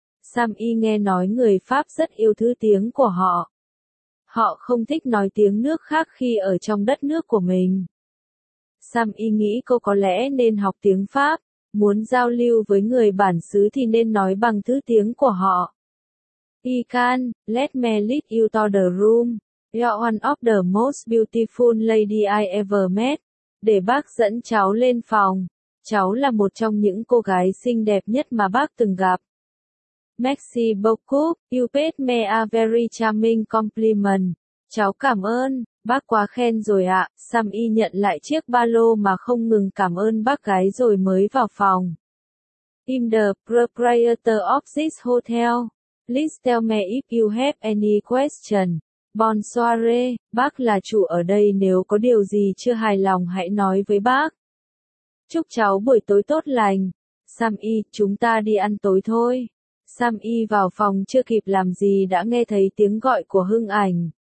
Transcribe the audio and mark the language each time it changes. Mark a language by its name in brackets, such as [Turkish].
[Vietnamese] Sam Yi nghe nói người Pháp rất yêu thứ tiếng của họ. Họ không thích nói tiếng nước khác khi ở trong đất nước của mình. Sam Yi nghĩ cô có lẽ nên học tiếng Pháp, muốn giao lưu với người bản xứ thì nên nói bằng thứ tiếng của họ. [English] I can, let me lead you to the room, you're one of the most beautiful lady I ever met. [Vietnamese] Để bác dẫn cháu lên phòng, cháu là một trong những cô gái xinh đẹp nhất mà bác từng gặp. [French] Merci beaucoup, [English] you paid me a very charming compliment. [Vietnamese] Cháu cảm ơn. Bác quá khen rồi ạ, Sam Yi nhận lại chiếc ba lô mà không ngừng cảm ơn bác gái rồi mới vào phòng. [English] I'm the proprietor of this hotel. Please tell me if you have any question. [French] Bonsoir, [Vietnamese] bác là chủ ở đây nếu có điều gì chưa hài lòng hãy nói với bác. Chúc cháu buổi tối tốt lành. Sam Yi, chúng ta đi ăn tối thôi. Sam Yi vào phòng chưa kịp làm gì đã nghe thấy tiếng gọi của Hưng Ảnh.